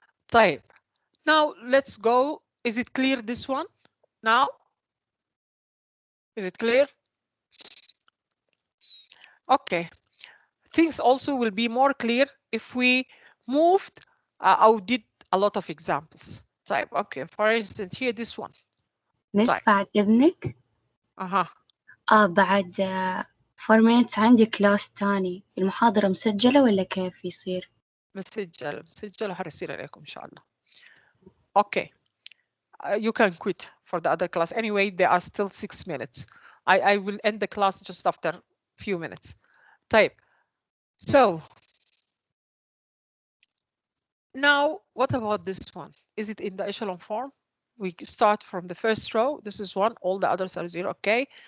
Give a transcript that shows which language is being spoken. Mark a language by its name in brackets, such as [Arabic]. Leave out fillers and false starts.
[English] طيب. Now let's go. Is it clear, this one? Now? Is it clear? Okay. Things also will be more clear if we moved or did a lot of examples. طيب. Okay. For instance, here this one. مس طيب. [Arabic] بعد إذنك بعد [English] 4 minutes [Arabic] عندي كلاس تاني. المحاضرة مسجلة ولا كيف يصير؟ مسجل وحرسل عليكم إن شاء الله. [English] Okay. You can quit for the other class. Anyway, there are still 6 minutes. I will end the class just after a few minutes. طيب. So now what about this one? Is it in the echelon form? We start from the first row. This is 1. All the others are 0. Okay.